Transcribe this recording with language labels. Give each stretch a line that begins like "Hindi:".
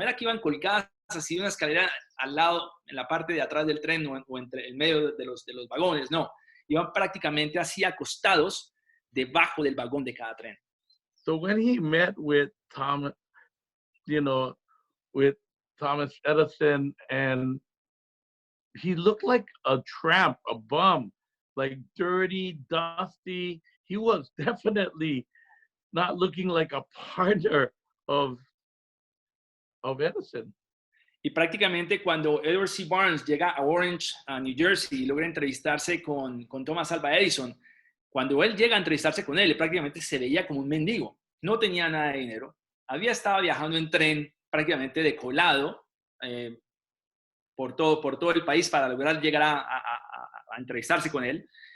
Spanish: No era que iban colgadas así de una escalera al lado, en la parte de atrás del tren o entre el medio de los vagones, no. Iban prácticamente así acostados debajo del vagón de cada tren.
English: So when he met with Thomas, with Thomas Edison, and he looked like a tramp, a bum, like dirty, dusty. He was definitely not looking like a partner of Edison.
Spanish: Y prácticamente cuando Edward C. Barnes llega a Orange, a New Jersey, y logra entrevistarse con Thomas Alva Edison, cuando él llega a entrevistarse con él prácticamente se veía como un mendigo. No tenía nada de dinero. Había estado viajando en tren prácticamente de colado por todo el país para lograr llegar a entrevistarse con él.